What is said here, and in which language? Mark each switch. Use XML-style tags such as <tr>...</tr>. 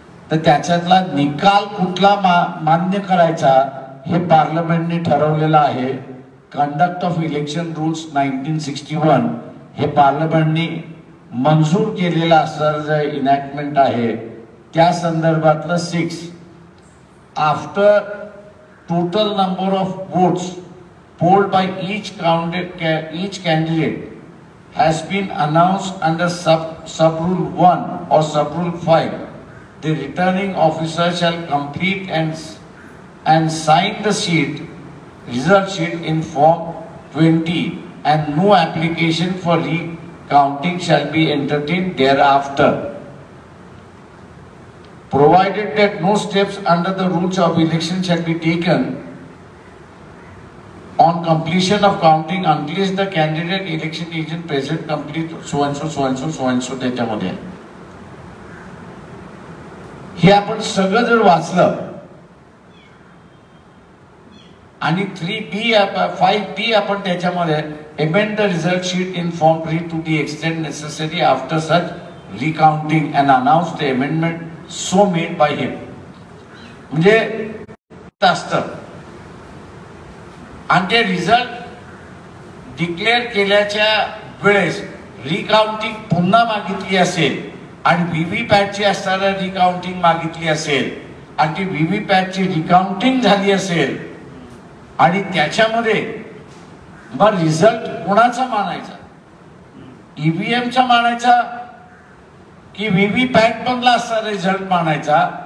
<mr>तर त्याच्यातला निकाल कुठला मान्य करायचा हे पार्लमेंटने ठरवलेलं आहे. कंडक्ट ऑफ इलेक्शन रूल्स 1961 हे पार्लमेंटने मंजूर केलेलं असणारं जे इनॅक्टमेंट आहे त्या संदर्भातलं 6.</mr> <en>after total number of votes polled by each candidate has been announced under sub-rule 1 or sub-rule 5, the returning officer shall complete and sign the result sheet in Form 20, and no application for recounting shall be entertained thereafter, provided that no steps under the rules of election shall be taken on completion of counting unless the candidate election agent present complete so and so</en> <mr>त्याच्यामध्ये. हे आपण सगळं जर वाचलं आणि 3B 5B आपण त्याच्यामध्ये</mr> <en>amend the result sheet in Form 3 to the extent necessary after such recounting and announce the amendment so made by him.</en> <mr>म्हणजे असतं आणि ते रिझल्ट डिक्लेअर केल्याच्या वेळेस रिकाउंटिंग पुन्हा मागितली असेल आणि व्हीव्हीपॅटची असताना रिकाउंटिंग मागितली असेल आणि ती व्हीव्हीपॅटची रिकाउंटिंग झाली असेल आणि त्याच्यामध्ये मग रिझल्ट कोणाचा मानायचा, ईव्हीएमचा मानायचा की व्हीव्हीपॅट मधला असणारा रिझल्ट मानायचा.</mr>